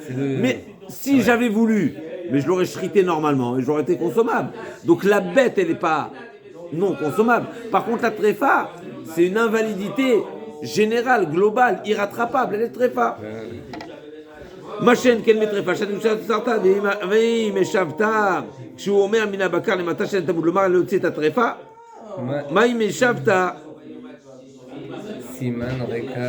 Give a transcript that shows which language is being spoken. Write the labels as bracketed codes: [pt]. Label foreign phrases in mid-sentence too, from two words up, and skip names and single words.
[fr] Mais si j'avais voulu, mais je l'aurais shrité normalement et j'aurais été consommable. Donc la bête, elle n'est pas non consommable. Par contre, la tréfa, c'est une invalidité générale, globale, irrattrapable. Elle est tréfa. Ma chaîne, quelle tréfa? [he] ואם השבת כשהוא אומר מן הבקר למטה שאין תמוד לומר להוציא את הטרפה מה אם השבת סימן רקה.